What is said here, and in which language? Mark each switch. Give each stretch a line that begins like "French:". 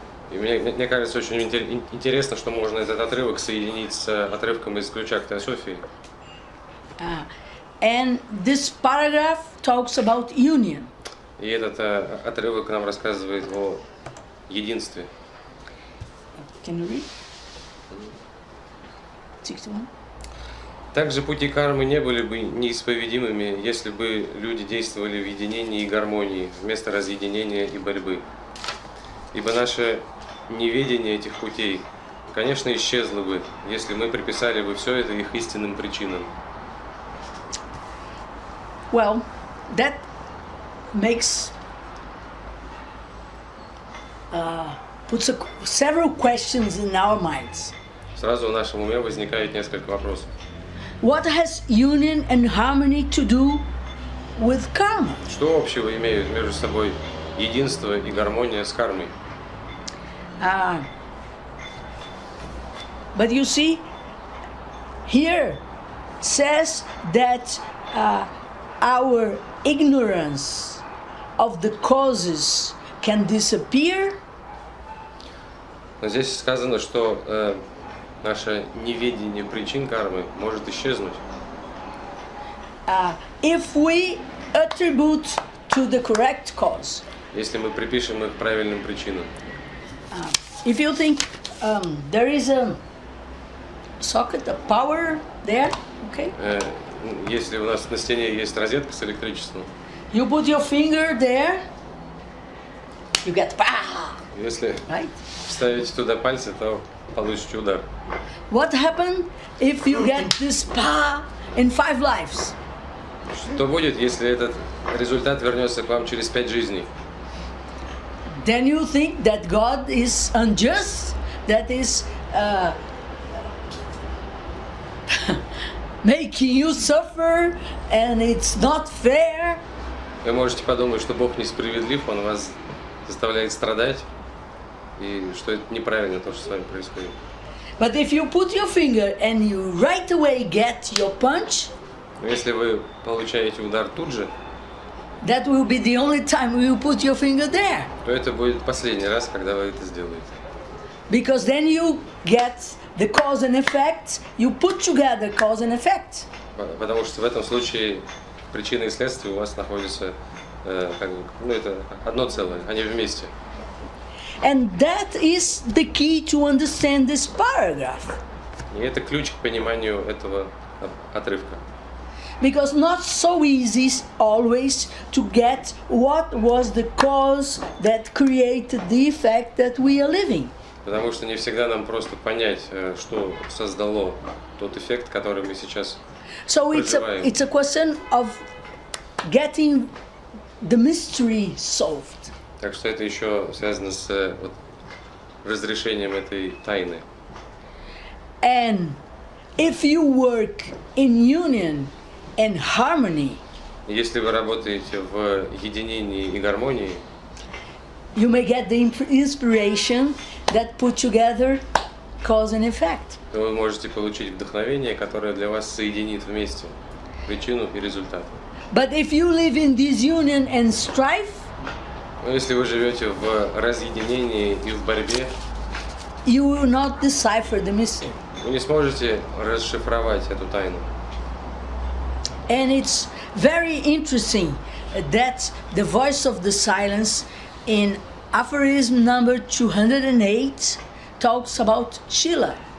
Russian: И мне кажется, очень интересно, что можно этот отрывок соединить с отрывком из ключа к Теософии.
English: And this paragraph talks about union.
Russian: И этот отрывок нам рассказывает о единстве.
English: Can you read? 61.
Russian: Также пути кармы не были бы неисповедимыми, если бы люди действовали в единении и гармонии, вместо разъединения и борьбы. Ибо наше неведение этих путей, конечно, исчезло бы, если мы приписали бы все это их истинным причинам.
English: Well, that makes puts several questions in our minds.
Russian: Сразу в нашем уме возникает несколько вопросов.
English: What has union and harmony to do with karma?
Russian: Что общего имеют между собой единство и гармония с кармой?
English: But you see, here says that our ignorance of the causes can disappear.
Russian: Но здесь сказано, что наше неведение причин кармы может исчезнуть.
English: If we attribute to the correct cause.
Russian: Если мы припишем их правильным причинам.
English: If you think there is socket, a power there, okay?
Russian: Если у нас на стене есть розетка с электричеством,
English: You put your finger there, you get pa,
Russian: если
English: right?
Russian: вставите туда пальцы, то получите удар.
English: What happened if you get this pa in 5 lives?
Russian: Что будет, если этот результат вернется к вам через 5 жизней?
English: Then you think that God is unjust, that is making you suffer, and it's not fair.
Russian: Вы можете подумать, что Бог несправедлив, Он вас заставляет страдать, и что это неправильно, то, что с вами происходит.
English: But if you put your finger and you right away get your punch,
Russian: Но если вы получаете удар тут же,
English: that will be the only time you put your finger there.
Russian: то это будет последний раз, когда вы это сделаете.
English: Because then you get the cause and effect, you put together cause and effect.
Russian: Потому что в этом случае причины и следствия у вас находятся, это одно целое, они вместе.
English: And that is the key to understand this paragraph.
Russian: И это ключ к пониманию этого отрывка.
English: Because not so easy always to get what was the cause that created the effect that we are living.
Russian: Потому что не всегда нам просто понять, что создало тот эффект, который мы сейчас проживаем.
English: It's a question of getting the mystery solved.
Russian: Так что это еще связано с разрешением этой тайны.
English: And if you work in union and harmony,
Russian: Если вы работаете в единении и гармонии,
English: you may get the inspiration that put together cause and effect.
Russian: то вы можете получить вдохновение, которое для вас соединит вместе причину и результат.
English: But if you live in disunion and strife,
Russian: Но если вы живете в разъединении и в борьбе,
English: you will not decipher the mystery.
Russian: вы не сможете расшифровать эту тайну.
English: And it's very interesting that the voice of the silence in aphorism number 208 talks about Shila.